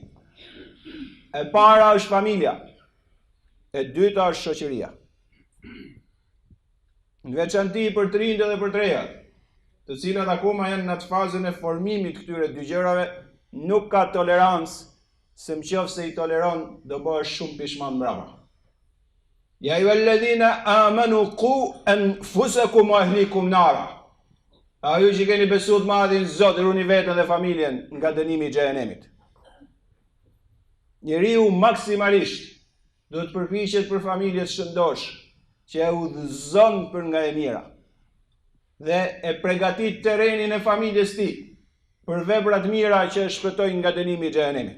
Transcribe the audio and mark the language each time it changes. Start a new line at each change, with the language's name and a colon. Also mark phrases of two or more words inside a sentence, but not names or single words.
Albanian: E para është familja, e dyta është shoqëria. Në veçanti për të rinjtë dhe për të rejat, të cilat akoma janë në atë fazën e formimit këtyre dy gjërave, nuk ka tolerancë, se nëse i toleron do bëhesh shumë pishman mbrapa.
Arabic: يا أيها الذين آمنوا قوا أنفسكم وأهليكم نارا.
Albanian: Ju që keni besuar të madhin Zot, runi veten dhe familjen nga dënimi i xhehenemit. Njeriu maksimalisht do të përpiqet për familje të shëndosh, që e udhëzon për nga e mira, dhe e përgatit terrenin e familjes tij për vepra të mira që e shpëtojnë nga dënimi i xhehenemit.